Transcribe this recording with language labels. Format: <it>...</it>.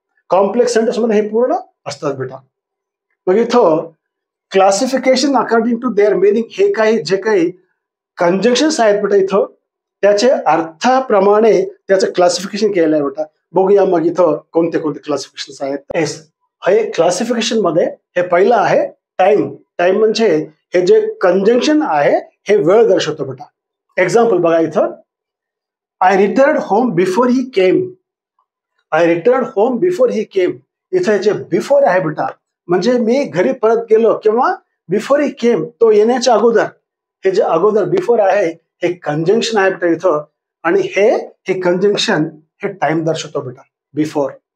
<mr>Complex sentence मध्ये हे पूर्ण असतात बेटा। मग इथं</mr> <en>classification according to their meaning</en> <mr>हे काही जे काही कंजंक्शन्स आहेत बेटा इथं त्याचे अर्थाप्रमाणे त्याचं क्लासिफिकेशन केलेलं आहे बेटा। बघूया मग इथं कोणते कोणते क्लासिफिकेशन्स आहेत। हे क्लासिफिकेशन मध्ये हे पहिलं आहे टाइम. टाइम म्हणजे हे जे कंजंक्शन आहे हे वेळ दर्शवतो बेटा.</mr> <en>Example बघा इथं, I return home before he came. I return home before he came.</en> <mr>इथं जे बिफोर आहे बेटा म्हणजे मी घरी परत गेलो, किंवा</mr> <en>before he came</en> <mr>तो येण्याच्या अगोदर. हे जे अगोदर बिफोर आहे हे कंजंक्शन आहे बेटा इथं, आणि हे कंजंक्शन हे टाइम दर्शवतो बेटा, बिफोर.</mr>